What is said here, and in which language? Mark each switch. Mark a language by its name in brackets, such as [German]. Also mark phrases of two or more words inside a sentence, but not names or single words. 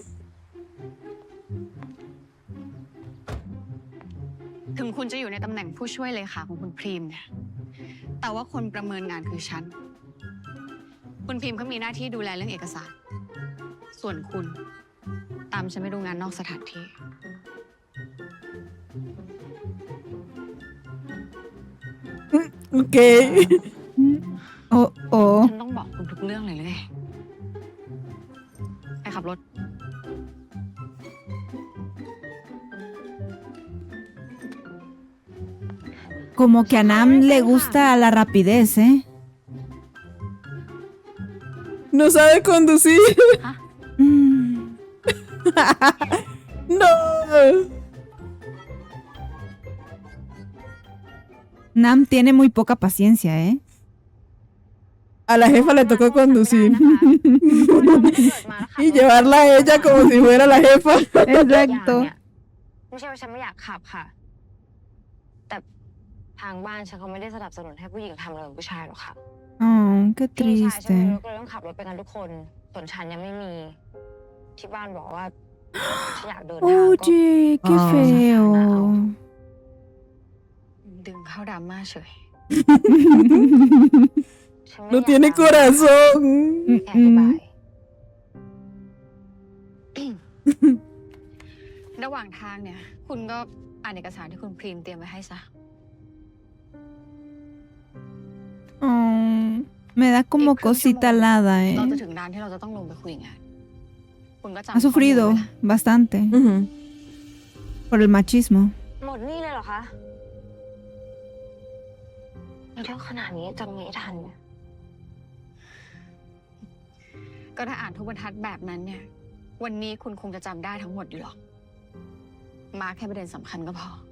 [Thai] ถึงคุณจะอยู่ในตำแหน่งผู้ช่วยเลขาของคุณพรีมเนี่ย แต่ว่าคนประเมินงานคือฉัน คุณพรีมเขามีหน้าที่ดูแลเรื่องเอกสาร ส่วนคุณ ตามฉันไปดูงานนอกสถานที่ Ok. Oh, oh. ฉันต้องบอกคุณทุกเรื่องเลยเลยไปขับรถ [Spanish] Como que a Nam le gusta la rapidez, ¿eh? No sabe conducir. Mm. No. Nam tiene muy poca paciencia, ¿eh? A la jefa le tocó conducir. Y llevarla a ella como si fuera la jefa. Exacto. [Thai] ไม่ใช่ว่าฉันไม่อยากขับค่ะ แต่ทางบ้านฉันเขาไม่ได้สนับสนุนให้ผู้หญิงทำอะไรกับผู้ชายหรอกค่ะ [Spanish] Oh, qué [Thai] พี่ชายฉันมีร [Spanish] triste. [Thai] ถก็เลยต้องขับรถไปกันทุกคน ส่วนฉันยังไม่มี ที่บ้านบอกว่าฉันอยากเดินทางก็ [Spanish] Oye, qué Ah. feo. [Thai] ดึงเข้าดราม่าเฉย ฉันไม่ [Spanish] No [Thai] อยาก [Spanish] tiene [Thai] ดัง [Spanish] corazón. [Thai] แค่อธิบาย ระหว่างทางเนี่ย คุณก็อ่านเอกสารที่คุณพรีมเตรียมไว้ให้ซะ [Spanish] Oh, me da como cosita alada, [Thai] เราจะ [Spanish] ¿eh? [Thai] ถึงร้านที่เราจะต้องลงไปคุยงาน คุณก็จำ [Spanish] Ha sufrido [Thai] ข้อมูลไว้นะ [Spanish] bastante Ujú. por el machismo. [Thai] หมดนี่เลยเหรอคะเรื่องขนาดนี้จำไม่ทันเนี่ย ก็ถ้าอ่านทุกบรรทัดแบบนั้นเนี่ย วันนี้คุณคงจะจำได้ทั้งหมดอยู่หรอก มาแค่ประเด็นสำคัญก็พอ